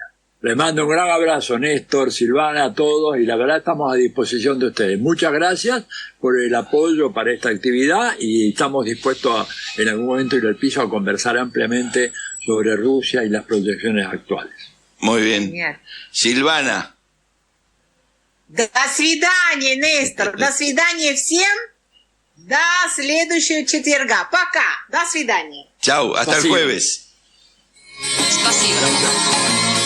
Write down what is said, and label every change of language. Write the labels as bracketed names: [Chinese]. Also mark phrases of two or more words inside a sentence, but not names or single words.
[Spanish] Les mando un gran abrazo, Néstor, Silvana, a todos, y la verdad estamos a disposición de ustedes. Muchas gracias por el apoyo para esta actividad, y estamos dispuestos en algún momento ir al piso a conversar ampliamente sobre Rusia y las proyecciones actuales. Muy bien. Silvana. [Russian] До свидания, Нестор. До свидания всем. До следующего четверга. Пока. До свидания. [Spanish] Chau, hasta el [Russian] Спасибо. [Spanish] jueves. [Russian] Спасибо.